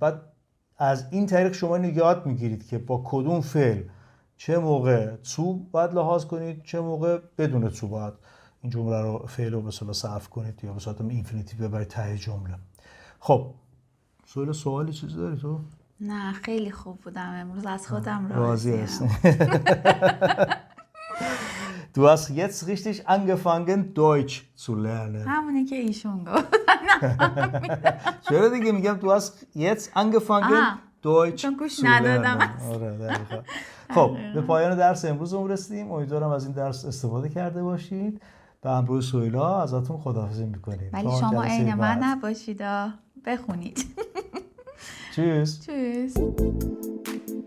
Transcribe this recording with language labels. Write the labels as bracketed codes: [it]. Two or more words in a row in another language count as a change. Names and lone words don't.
[fa] بعد از این طریق شما اینو یاد میگیرید که با کدوم فعل چه موقع تو باید لحاظ کنید، چه موقع بدون تو باید این جمله رو فعل رو به اصطلاح صرف کنید یا به صورت اینفینیتیو ببرید ته جمله. خب سوالی چیزی داری تو؟ نه خیلی خوب بودم امروز، از خودم راضی هستم. [de] Du hast jetzt richtig angefangen Deutsch zu lernen. [fa] همونی که ایشون گفت. چرا دیگه میگم [de] du hast jetzt angefangen Deutsch [fa] گوش [de] zu [fa] ندادم. lernen. آره دقیقاً. خب به پایان درس امروزمون رسیدیم. امیدوارم از این درس استفاده کرده باشید. به همراه سهیلا ازتون خداحافظی می‌کنیم. ولی شما عین من نباشید، بخونید. [de] Tschüss. Tschüss.